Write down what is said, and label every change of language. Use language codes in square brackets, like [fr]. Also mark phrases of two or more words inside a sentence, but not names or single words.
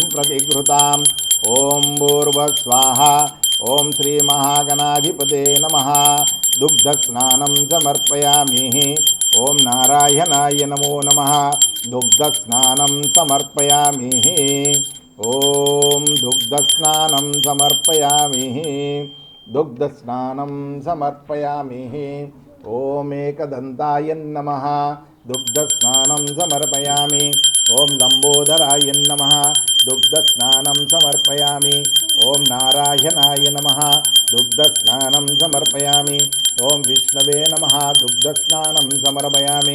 [sa] प्रतिघृताम् ओम भूर्भुवः स्वाहा ओम श्री महागणाधिपते नमः दुग्धस्नानं समर्पयामि ओम नारायणाय नमो नमः दुग्धस्नानं समर्पयामि ओम दुग्धस्नानं समर्पयामि दुग्धस्नानं समर्पयामि ఓం ఏకదంతాయ నమః దుగ్ధస్నానం సమర్పయామి. ఓం లంబోదరాయ నమః దుగ్ధస్నానం సమర్పయామి. ఓం నారాయణాయ నమః దుగ్ధస్నానం సమర్పయామి. ఓం విష్ణవే నమః దుగ్ధస్నానం సమర్పయామి.